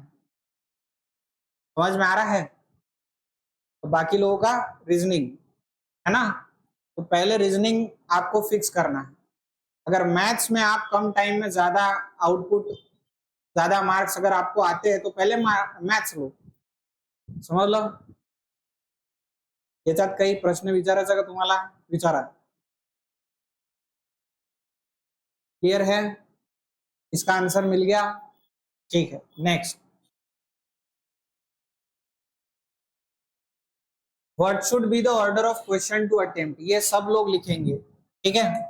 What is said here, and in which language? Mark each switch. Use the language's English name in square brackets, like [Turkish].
[Hindi] समझ में आ रहा है, तो बाकी लोगों का रीजनिंग, है ना। तो पहले रीजनिंग आपको फिक्स करना है। अगर मैथ्स में आप कम टाइम में ज्यादा आउटपुट, ज्यादा मार्क्स अगर आपको आते हैं, तो पहले मैथ्स लो, समझ लो। [Marathi] याच्यात काही प्रश्न विचारायचा का तुम्हाला, विचारा। [Hindi] क्लियर है, इसका आंसर मिल गया, ठीक है। [English] next, what should be the order of question to attempt, [Hindi] ये सब लोग लिखेंगे, ठीक है।